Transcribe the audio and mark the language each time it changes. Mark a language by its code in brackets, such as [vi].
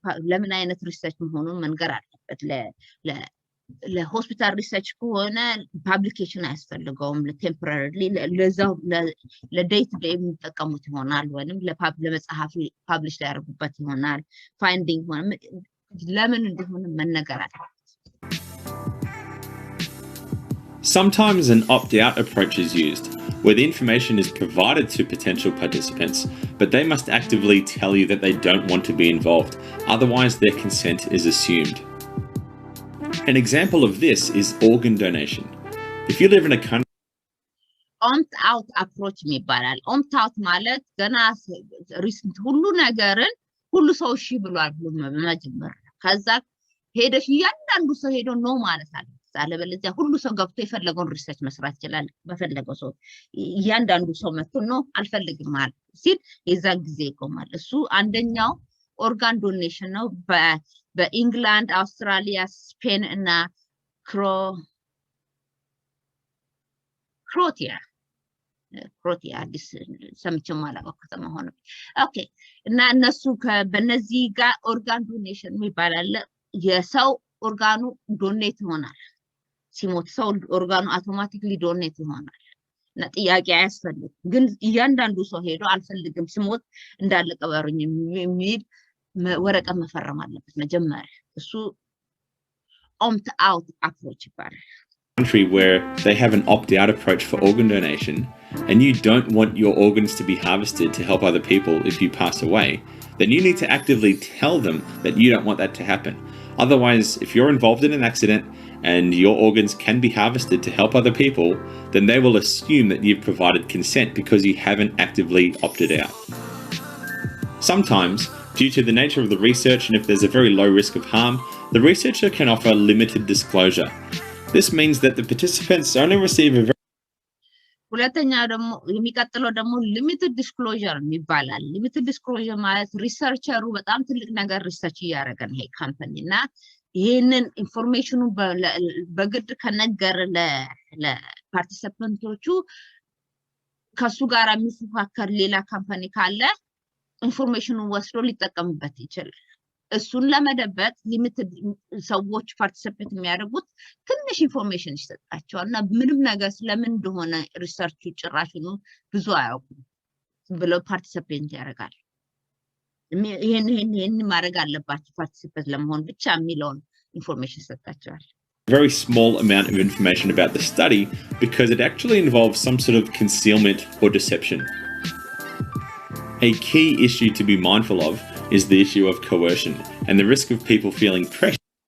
[am] ለምን አይነት ሪሰርች መሆኑን መንገር አለበት። ለሆስፒታል ሪሰርች ከሆነ ፓብሊኬሽን አያስፈልገውም። ለቴምፖራሪ ለዛው ለዴይ ቱ ዴይ የሚጠቀሙት ይሆናል ወይንም ለመጽሐፍ ፓብሊሽ ያደርጉበት ይሆናል። ፋይንዲንግ ሆነ ለምን እንደሆነ መነገር አለበት። [en] Sometimes an opt-out approach is used, where the information is provided to potential participants, but they must actively tell you that they don't want to be involved, otherwise their consent is assumed. An example of this is organ donation. If you live in a country... [am] opt-out approach ይባላል። opt-out ማለት ገና ሁሉ ነገርን ሁሉ ሰው እሺ ብሏል ብሎ መጀመር። ከዛ ሄደሽ እያንዳንዱ ሰው ሄዶ ነው ማለት አለ። አለበለዚያ ሁሉ ሰው ገብቶ የፈለገውን ሪሰርች መስራት ይችላል። በፈለገው ሰው እያንዳንዱ ሰው መጥቶ ነው አልፈልግም ማለት ሲል የዛን ጊዜ ይቆማል። እሱ አንደኛው ኦርጋን ዶኔሽን ነው። በኢንግላንድ፣ አውስትራሊያ፣ ስፔን እና ክሮቲያ አዲስ ሰምቼም አላውቅም ከተማ ሆነ። ኦኬ እና እነሱ በነዚህ ጋር ኦርጋን ዶኔሽን ይባላል። የሰው ኦርጋኑ ዶኔት ይሆናል። ሲሞት ሰው ኦርጋኑ አውቶማቲክሊ ዶኔት ይሆናል እና ጥያቄ አያስፈልግም። ግን እያንዳንዱ ሰው ሄዶ አልፈልግም ስሞት እንዳለ ቀበሩኝ የሚል ወረቀት መፈረም አለበት መጀመሪያ። እሱ opt-out approach ይባላል። [en] Country where they have an opt-out approach for organ donation and you don't want your organs to be harvested to help other people if you pass away, then you need to actively tell them that you don't want that to happen. Otherwise, if you're involved in an accident and your organs can be harvested to help other people, then they will assume that you've provided consent because you haven't actively opted out. Sometimes, due to the nature of the research and if there's a very low risk of harm, the researcher can offer limited disclosure. This means that the participants only receive a very [am] ሁለተኛ ደግሞ የሚቀጥለው ደግሞ ሊሚትድ ዲስክሎዠር ይባላል። ሊሚትድ ዲስክሎዠር ማለት ሪሰርቸሩ በጣም ትልቅ ነገር ሪሰርች እያደረገ ነው ይሄ ካምፓኒና ይሄንን ኢንፎርሜሽኑ በግድ ከነገር ለፓርቲሲፓንቶቹ ከሱ ጋር የሚፎካከር ሌላ ካምፓኒ ካለ ኢንፎርሜሽኑን ወስዶ ሊጠቀምበት ይችላል። እሱን ለመደበቅ ሊሚትድ ሰዎች ፓርቲሲፔት የሚያደርጉት ትንሽ ኢንፎርሜሽን ይሰጣቸዋልና ምንም ነገር ስለምን እንደሆነ ሪሰርቹ ጭራሽኑ ብዙ አያውቁም ብለው ፓርቲሲፔት ያደርጋሉ። ይሄን ማድረግ አለባቸው ፓርቲሲፔት ለመሆን ብቻ የሚለውን ኢንፎርሜሽን ይሰጣቸዋል። [en] very small amount of information about the study because it actually involves some sort of concealment or deception. A key issue to be mindful of is the issue of coercion and the risk of people feeling pressure.